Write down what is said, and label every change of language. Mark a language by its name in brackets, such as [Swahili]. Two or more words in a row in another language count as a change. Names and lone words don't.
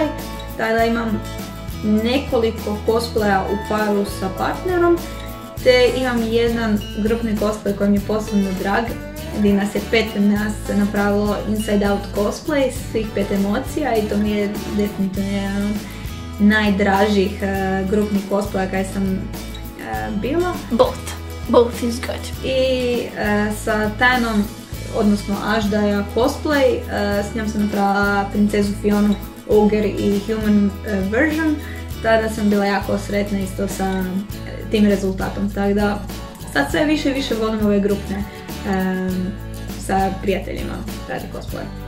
[Croatian] Tada imam nekoliko cosplaya u paru sa partnerom, te imam jedan grupni cosplay koji mi je posebno drag, gdje nas je 5 nas napravilo Inside Out cosplay, svih 5 emocija, i to mi je definitivno jedan od najdražih grupnih cosplaya kada sam bila. [English] Both is good. [Croatian] I sa Tajanom, odnosno Aždaja cosplay, s njom sam napravila princezu Fionu, [English] Ogre i Human version. [Croatian] Tada sam bila jako sretna isto sa tim rezultatom, tako da sad sve više i više volim ove grupne sa prijateljima radi cosplay.